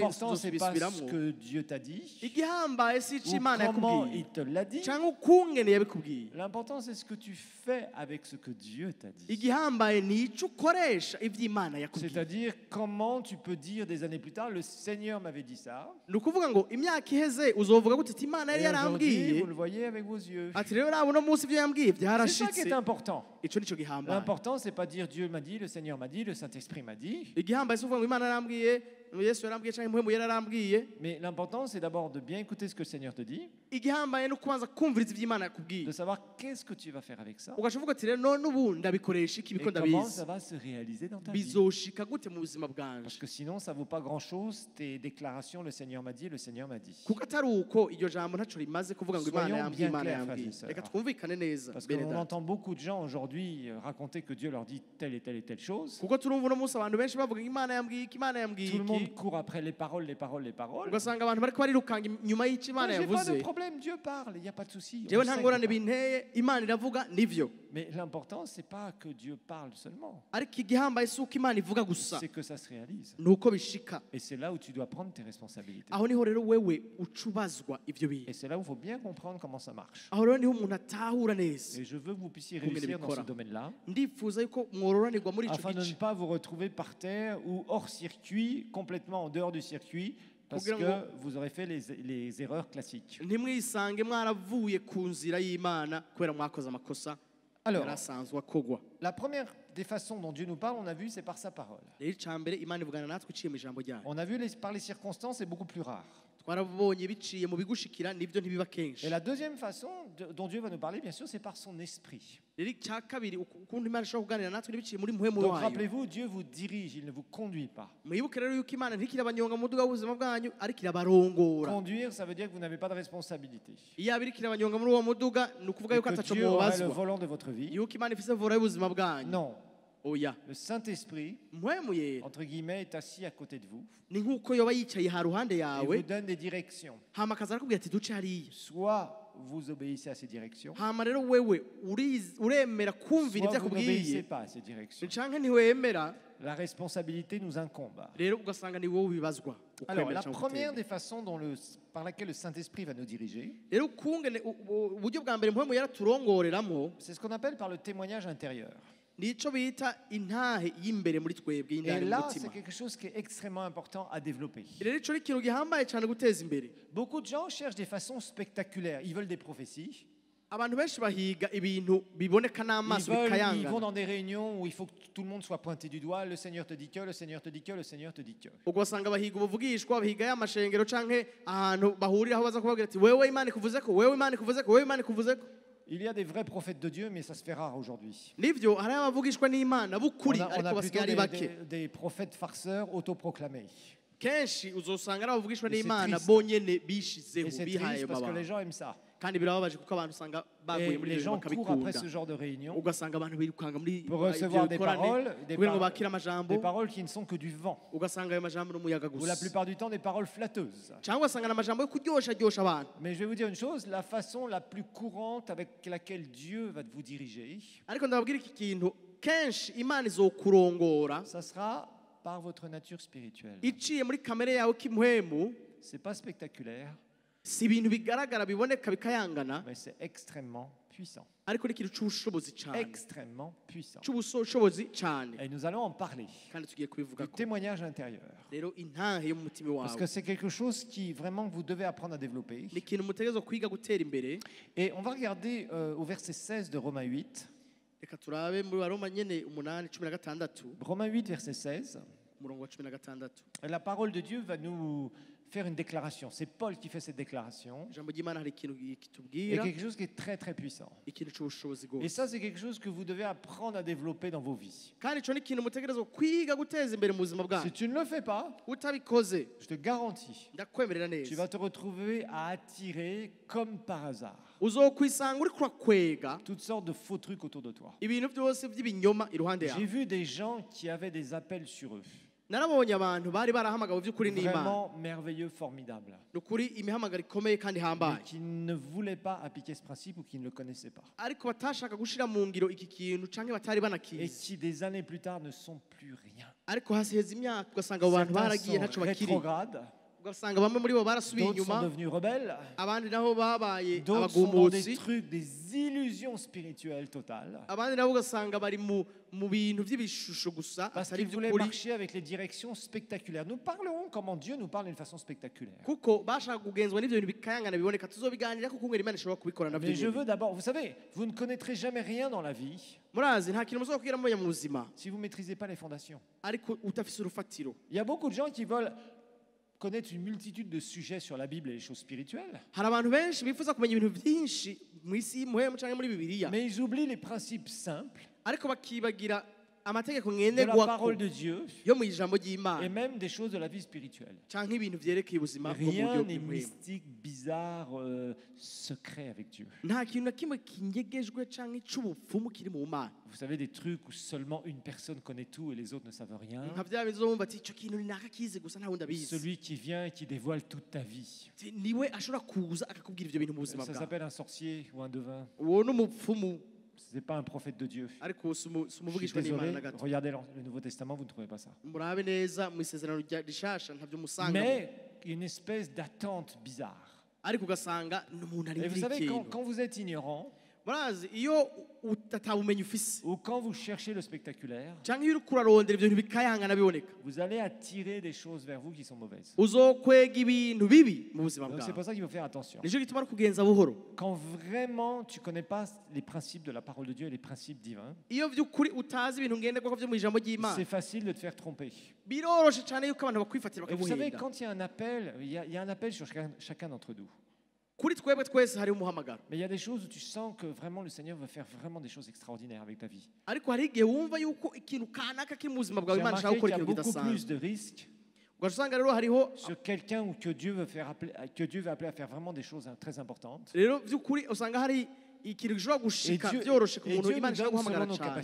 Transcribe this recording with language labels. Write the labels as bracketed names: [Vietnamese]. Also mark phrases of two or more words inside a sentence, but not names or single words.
[French] L'important, c'est pas ce [Rundi] nzosubisubiramo. [French] que Dieu t'a dit, [Rundi] Igihambaye si icyo [French] ou [Rundi] Imana [French] comment [Rundi] yakubwiye [French] il te l'a dit. [Rundi] cyangwa ukungene yabikubwiye. [French] L'important, c'est ce que tu fais avec ce que Dieu t'a dit. [Rundi] Igihambaye ni icyo ukoresha ibyo Imana yakubwiye. [French] C'est-à-dire, comment tu peux dire des années plus tard, le Seigneur m'avait dit ça. [Rundi] ni ukuvuga ngo imyaka iheze uzovuga gute ati Imana yari [French] Et aujourd'hui, [Rundi] yarambwiye [French] vous le voyez avec vos yeux. [Rundi] ati rero nabo uno munsi ibyo yambwiye [French] C'est ça qui [Rundi] byarashitse. [French] est important. [Rundi] Icyo nicyo gihambaye. [French] L'important, c'est pas dire Dieu m'a dit, le Seigneur m'a dit, le Saint-Esprit m'a dit. [Rundi] Igihambaye si uvuga ngo Imana yarambwiye Yesu yarambwiye cyangwa Muhemu yarambwiye. [French] Mais l'important, c'est d'abord de bien écouter ce que le Seigneur te dit, [Rundi] Igihambaye no kubanza kumviriza ibyo Imana yakubwiye. [French] de savoir qu'est-ce que tu vas faire avec ça, [Rundi] ugaca uvuga ati rero none ubu ndabikoresha iki [French] et [Rundi] biko [French] comment [Rundi] ndabizi [French] ça va se réaliser dans ta vie. [Rundi] bizoshika gute mu buzima [French] Parce [Rundi] bwanje. [French] que sinon, ça vaut pas grand-chose, tes déclarations, le Seigneur m'a dit, le Seigneur m'a dit. [Rundi] kuko atari uko iryo jambo ntacyo rimaze kuvuga ngo Imana [French] Soyons [Rundi] yambwiye [French] bien [Rundi] Imana [French] clairs, [Rundi] yambwiye. [French] frères et sœurs. [Rundi] Reka twumvikane neza [French] Parce [Rundi] bene [French] qu'on [Rundi] data. [French] entend beaucoup de gens aujourd'hui raconter que Dieu leur dit telle et telle et telle chose. [Rundi] kuko turumva uno munsi abantu benshi bavuga ngo Imana yambwiye iki Imana yambwiye [French] Tout le [Rundi] iki. [French] monde court après les paroles, les paroles, les paroles. [Rundi] ugasanga abantu bariko barirukanga inyuma y'icyo [French] Moi, [Rundi] Imana [French] j'ai pas de [Rundi] yavuze. [French] problème, Dieu parle, il n'y a pas de souci. on [Rundi] jewe [French] sait [Rundi] nta [French] qu'il [Rundi] ngorane [French] parle. [Rundi] binteye Imana iravuga nivyo. [French] Mais l'important, c'est pas que Dieu parle seulement, [Rundi] ariko igihambaye si uko Imana ivuga gusa [French] c'est que ça se réalise. [Rundi] ni uko bishika. [French] Et c'est là où tu dois prendre tes responsabilités. [Rundi] aho niho rero wewe uca ubazwa ivyo bintu. [French] Et c'est là où il faut bien comprendre comment ça marche. [Rundi] aho rero niho umuntu atahura neza. [French] Et je veux que vous puissiez Combien de réussir dans ce [Rundi] bikora? [French] domaine-là, [Rundi] ndifuza yuko mwororanirwa muri ico [French] afin de ne [Rundi] gice [French] pas vous retrouver par terre ou hors circuit, complètement en dehors du circuit, Parce [Rundi] kugira ngo [French] que vous aurez fait les erreurs classiques. [Rundi] ntimwisange mwaravuye ku nzira y'Imana kubera mwakoze amakosa [French] Alors, [Rundi] yarasanzwe akogwa. [French] la première des façons dont Dieu nous parle, on a vu, c'est par sa parole. [Rundi] Rero icambere Imana ivugana natwe iciye mu ijambo ryayo. [French] On a vu par les circonstances, c'est beaucoup plus rare. [Rundi] Twarabonye biciye mu bigushikira nibyo ntibiba kenshi. [French] Et la deuxième façon dont Dieu va nous parler, bien sûr, c'est par son esprit. [Rundi] Rero icya kabiri ukuntu Imana ishobora kuganira natwe nibiciye muri muhemu [French] Donc [Rundi] wayo. [French] rappelez-vous, Dieu vous dirige, il ne vous conduit pas. [Rundi] Mwibuke rero yuko Imana ntikirabanyonga mu muduga w'ubuzima bwanyu ariko irabarongora. [French] Conduire, ça veut dire que vous n'avez pas de responsabilité. [Rundi] Iyo abiri kirabanyonga muri uwo muduga ni ukuvuga [French] Et [Rundi] yuko [French] que [Rundi] ataco [French] Dieu aura le [Rundi] mubazwa. [French] volant de votre vie. [Rundi] Yuko Imana ifise vora y'ubuzima bwanyu. [French] Non, [Rundi] Oya. [French] le Saint-Esprit, [Rundi] Muhemu yera [French] entre guillemets, est assis à côté de vous [Rundi] ni nk'uko yoba yicaye ha ruhande [French] et [Rundi] yawe [French] vous donne des directions. [Rundi] hama akaza arakubwira ati duce hariya. [French] Soit vous obéissez à ces directions, [Rundi] Hama rero wewe uremera kumvira ibyo [French] soit vous n'obéissez [Rundi] akubwiye [French] pas à ces directions. [Rundi] canke ntiwemera [French] La responsabilité nous incombe. [Rundi] rero ugasanga ni wowe ubibazwa. [French] Alors, [Rundi] Ukwemera [French] la [Rundi] canke [French] première [Rundi] kutemera. [French] des façons par laquelle le Saint-Esprit va nous diriger, [Rundi] rero ukungene uburyo bwa mbere muhemu yaraturongoreramo [French] c'est ce qu'on appelle par le témoignage intérieur. [Rundi] nico bita intahe y'imbere muri twebwe [French] Et [Rundi] y'indani mu [French] là, [Rundi] mutima. [French] c'est quelque chose qui est extrêmement important à développer. [Rundi] rero ico ni ikintu gihambaye cyane guteza imbere. [French] Beaucoup de gens cherchent des façons spectaculaires. Ils veulent des prophéties. [Rundi] Abantu benshi bahiga ibintu biboneka [French] Ils [Rundi] n'amaso [French] vont [Rundi] bikayangana. [French] dans des réunions où il faut que tout le monde soit pointé du doigt. Le Seigneur te dit que, le Seigneur te dit que, le Seigneur te dit que. [Rundi] ugasanga bahiga ubuvugishwa bahiga y'amashengero canke ahantu bahuriraho baza kubabwira ati wewe Imana ikuvuze ko, wewe Imana ikuvuze ko, wewe Imana ikuvuze ko. [French] Il y a des vrais prophètes de Dieu, mais ça se fait rare aujourd'hui. [Rundi] Nivyo hari abavugishwa n'Imana bukuri [French] On a [Rundi] ariko [French] plutôt [Rundi] basigaye ari bake. [French] des prophètes farceurs autoproclamés. [Rundi] Kenshi uzosanga ari abavugishwa [French] Et c'est [Rundi] n'Imana [French] triste. [Rundi] bonyene bishizeho [French] Et c'est [Rundi] bihaye [French] triste parce que les [Rundi] mabanga. [French] gens aiment ça. [Rundi] Kandi birababaje kuko abantu usanga baguye [French] Et [Rundi] muri [French] les [Rundi] ibyo [French] gens courent après [Rundi] bakabikunda. [French] ce genre de réunion [Rundi] Ugasanga abantu birukanga muri [French] pour recevoir des paroles, [Rundi] kugira ngo bakire [French] des [Rundi] amajambo, [French] paroles qui ne sont que du vent. [Rundi] ugasanga ayo majambo n'umuyaga [French] Ou la [Rundi] gusa. [French] plupart du temps des paroles flatteuses. [Rundi] Cyangwa ugasanga n'amajambo yo kuryosha abantu. [French] Mais je vais vous dire une chose, la façon la plus courante avec laquelle Dieu va vous diriger, [Rundi] Ariko ndababwira iki kintu kenshi Imana izokurongora [French] ça sera par votre nature spirituelle. [Rundi] iciye muri kamere yawe k'imuhemu. [French] C'est pas spectaculaire, [Rundi] Si ibintu bigaragara biboneka bikayangana [French] mais c'est extrêmement puissant. [Rundi] ariko ni ikintu c'ubushobozi cyane. [French] Extrêmement puissant. [Rundi] C'ubushobozi cyane. [French] Et nous allons en parler. [Rundi] Kandi tugiye kubivuga [French] Du [Rundi] ko [French] témoignage intérieur. [Rundi] rero intahe yo mu mutima [French] Parce [Rundi] wawe [French] que c'est quelque chose qui vraiment vous devez apprendre à développer. [Rundi] ni ikintu mutegerezwa kwiga gutera imbere. [French] Et on va regarder au verset 16 de Romains 8. [Rundi] Reka turabe muri Baroma nyene 8:16 [French] Romains 8, verset 16. [Rundi] umurongo wa 16. [French] Et la parole de Dieu va nous faire une déclaration. C'est Paul qui fait cette déclaration. [Rundi] Ijambo ry'Imana hari ikintu [French] Et [Rundi] kitubwira [French] quelque chose qui est très très puissant. [Rundi] ikintu c'ubushobozi [French] Et [Rundi] gose. [French] ça, c'est quelque chose que vous devez apprendre à développer dans vos vies. [Rundi] Kandi ico ni ikintu mutegerezwa kwiga guteza imbere mu buzima [French] Si [Rundi] bwanyu. [French] tu ne le fais pas, [Rundi] Utabikoze [French] je te garantis, [Rundi] ndakwemerera [French] tu [Rundi] neza [French] vas te retrouver à attirer comme par hasard [Rundi] uzokwisanga uri kurakwega [French] toutes sortes de faux trucs autour de toi. [Rundi] ibintu byose by'ibinyoma iruhande [French] J'ai [Rundi] yawe. [French] vu des gens qui avaient des appels sur eux. [Rundi] Narabonye abantu bari barahamagawe by'ukuri n'Imana. [French] Vraiment merveilleux, formidable. [Rundi] Ni ukuri imihamagaro ikomeye kandi [French] Mais [Rundi] ihambaye. [French] qui ne voulaient pas appliquer ce principe ou qui ne le connaissaient pas. [Rundi] Ariko batashaka gushira mu ngiro iki kintu canke batari [French] Et [Rundi] banakizi. [French] qui des années plus tard ne sont plus rien. [Rundi] Ariko hasiheza imyaka ugasanga abo bantu [French] Certains [Rundi] baragiye [French] sont [Rundi] ntaco bakiri. [French] rétrogrades, [Rundi] Ugasanga bamwe muri bo barasubiye [French] d'autres sont [Rundi] inyuma, [French] devenus rebelles, [Rundi] abandi nabo babaye [French] d'autres sont dans des [Rundi] abagumutsi, [French] trucs, des illusions spirituelles totales. [Rundi] abandi nabo ugasanga bari mu bintu by'ibishusho gusa [French] Parce [Rundi] atari [French] qu'ils voulaient [Rundi] by'ukuri. [French] marcher avec les directions spectaculaires. Nous parlerons comment Dieu nous parle d'une façon spectaculaire. [Rundi] Kuko bashaka kugenzwa n'ivyo bintu bikayangana biboneka tuzobiganira kuko ngera Imana ishobora kubikora navyo [French] Mais je [Rundi] nyene. [French] veux d'abord, vous savez, vous ne connaîtrez jamais rien dans la vie [Rundi] Murazi nta kintu muzokwira mu buzima [French] si vous ne maîtrisez pas les fondations. [Rundi] ariko utafise urufatiro. [French] Il y a beaucoup de gens qui veulent connaître une multitude de sujets sur la Bible et les choses spirituelles, [Rundi] Hari abantu benshi bifuza kumenya ibintu byinshi mu isi y'umuhemu canke muri Bibiliya, [French] mais ils oublient les principes simples [Rundi] ariko bakibagira amategeko [French] de la [Rundi] ngenderwako [French] parole de Dieu [Rundi] yo mu ijambo [French] et [Rundi] ry'Imana [French] même des choses de la vie spirituelle. [Rundi] canke ibintu vyerekeye ubuzima bwo mu [French] Rien [Rundi] buryo [French] n'est [Rundi] bw'umuhemu. [French] mystique, bizarre, secret avec Dieu. [Rundi] Nta kintu na kimwe kinyegejwe canke c'ubupfumu kiri mu Mana. [French] Vous savez, des trucs où seulement une personne connaît tout et les autres ne savent rien. [Rundi] Nka vya bintu uzomva ati ico kintu ni nakakizi gusa nta wundi abizi. [French] Celui qui vient et qui dévoile toute ta vie. [Rundi] Niwe ashobora kuza akakubwira ivyo bintu mu buzima [French] Ça [Rundi] bwawe. [French] s'appelle un sorcier ou un devin. [Rundi] Uwo ni umupfumu [French] Ce n'est pas un prophète de Dieu. [Rundi] ariko si [French] Je suis [Rundi] umuvugishwa n'Imana [French] désolé, [Rundi] na gato. [French] regardez le Nouveau Testament, vous ne trouvez pas ça. [Rundi] Murabe neza mu isezerano rishasha ntavyo musanga. [French] Mais une espèce d'attente bizarre. [Rundi] Ariko ugasanga ni umuntu [French] Et vous [Rundi] arindiriye [French] savez, [Rundi] ikintu. [French] quand vous êtes ignorant, [Rundi] barazi iyo utabumenyi ufise [French] ou quand vous cherchez le spectaculaire, [Rundi] cyangwa iyo uriko urarondera ibyo bintu bikayangana biboneka [French] vous allez attirer des choses vers vous qui sont mauvaises. [Rundi] uzokwega ibintu bibi mu buzima [French] Donc c'est [Rundi] bwawe [French] pour ça qu'il faut faire attention. [Rundi] nicyo gituma ari kugenza buhoro [French] Quand vraiment tu ne connais pas les principes de la parole de Dieu et les principes divins, [Rundi] iyo by'ukuri utazi ibintu ngenderwako byo mu ijambo ry'Imana [French] c'est facile de te faire tromper. [Rundi] biroroshe cyane yuko abantu bakwifatira [French] Et vous savez, [Rundi] bakaguhenda [French] quand il y a un appel, il y a un appel sur chacun d'entre nous. [Rundi] kuri twebwe twese hari umuhamagaro [French] Mais il y a des choses où tu sens que vraiment le Seigneur veut faire vraiment des choses extraordinaires avec ta vie. [Rundi] ariko hari igihe wumva yuko ikintu kanaka kiri mu buzima bwawe [French] J'ai [Rundi] Imana ishaka [French] remarqué [Rundi] gukora [French] qu'il y a [Rundi] ikintu [French] beaucoup plus [Rundi] kidasanzwe [French] de risques [Rundi] ugasanga rero hariho [French] sur quelqu'un ou que Dieu veut appeler à faire vraiment des choses très importantes. [Rundi] rero by'ukuri usanga hari ikintu gishobora [French] Et [Rundi] gushika [French] Dieu, [Rundi] byoroshe ku [French] et [Rundi] muntu [French] Dieu nous [Rundi] Imana ishaka [French] donne [Rundi] guhamagara [French] selon nos [Rundi] cyane